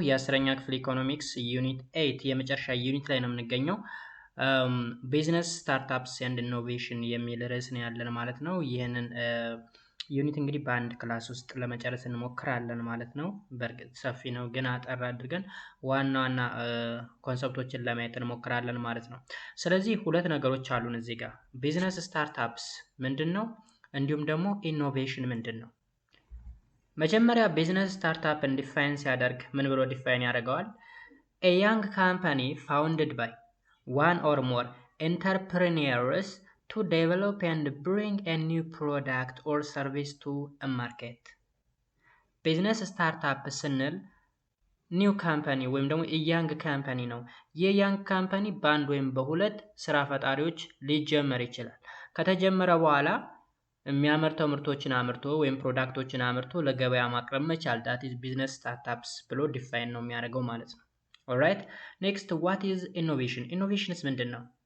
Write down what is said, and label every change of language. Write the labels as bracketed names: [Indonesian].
[Amharic] የአስረኛ ክፍል ኢኮኖሚክስ ዩኒት 8 የመጨረሻ ዩኒት ላይ ነው የምንገኘው። ቢዝነስ ስታርታፕስ ኤንድ ኢኖቬሽን የሚል ርዕስ ነው ያለን ማለት ነው። ይህንን ዩኒት እንግዲህ በአንድ ክላስ ውስጥ ለመጨረስ እንሞክራለን ማለት ነው። በእርግጥ ሰፊ ነው፣ ግን አጠር አድርገን ዋና ዋና ኮንሰፕቶችን ለማየት እንሞክራለን ማለት ነው። ስለዚህ ሁለት ነገሮች አሉን እዚህ ጋር። ቢዝነስ ስታርታፕስ ምንድን ነው? እንዲሁም ደግሞ ኢኖቬሽን ምንድን ነው? መጀመሪያ ቢዝነስ ስታርታፕን ዲፋይን ሲያደርግ ምን ብሎ ዲፋይን ያደርገዋል? [English] A young company founded by one or more entrepreneurs to develop and bring a new product or service to a market. [Amharic] ቢዝነስ ስታርታፕ ስንል ኒው ካምፓኒ ወይም ደግሞ የያንግ ካምፓኒ ነው። የያንግ ካምፓኒ በአንድ ወይም በሁለት ስራ ፈጣሪዎች ሊጀመር ይችላል። ከተጀመረ በኋላ የሚያመርተው ምርቶችን አምርቶ ወይም ፕሮዳክቶችን አምርቶ ለገበያ ማቅረብ መቻል ዳት ኢዝ ቢዝነስ ስታርታፕስ ብሎ ዲፋይን ነው የሚያደርገው ማለት ነው። ኦልራይት ኔክስት ዋት ኢዝ ኢኖቬሽን? ኢኖቬሽንስ ምንድን ነው?